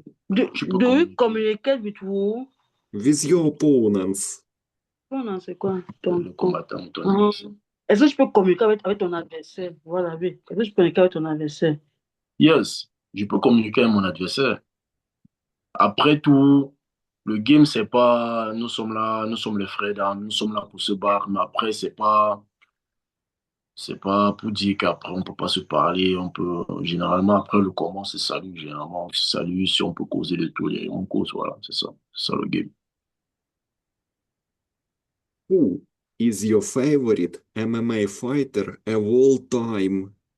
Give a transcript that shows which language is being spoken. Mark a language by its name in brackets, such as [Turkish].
[English] Do you communicate with who? With your opponents. [French] Bon, c'est quoi? Le combattant, ton adversaire. Est-ce que je peux communiquer avec ton adversaire? Voilà, oui. Est-ce que je peux communiquer avec ton adversaire? [English] Yes, [French] je peux communiquer avec mon adversaire. Après tout, le game, c'est pas, nous sommes là, nous sommes les frères d'armes, nous sommes là pour se battre, mais après, c'est pas pour dire qu'après, on peut pas se parler, généralement, après le combat, on se salue, généralement, on se salue, si on peut causer de tout, et on cause, voilà, c'est ça le game. [English] Who is your favorite MMA fighter of all time?